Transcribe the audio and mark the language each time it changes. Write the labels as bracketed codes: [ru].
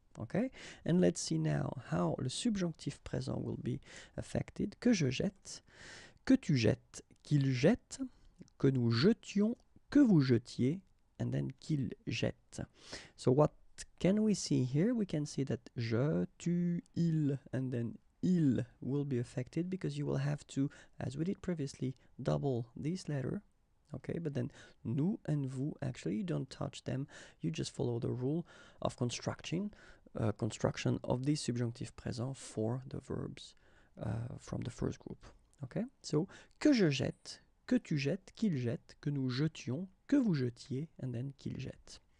[en] Okay, and let's see now how le subjonctif présent will be affected. [fr] Que je jette, que tu jettes, qu'il jette, que nous jetions, que vous jetiez, [en] and then [fr] qu'il jette. [en] So what can we see here? We can see that je, tu, il, and then il will be affected because you will have to, as we did previously, double this letter. Okay, but then nous and vous, actually you don't touch them, you just follow the rule of construction of the subjunctive présent for the verbs from the first group. Okay, so [fr] que je jette, que tu jettes, qu'il jette, que nous jetions, que vous jetiez, [en] and then [fr] qu'il jette.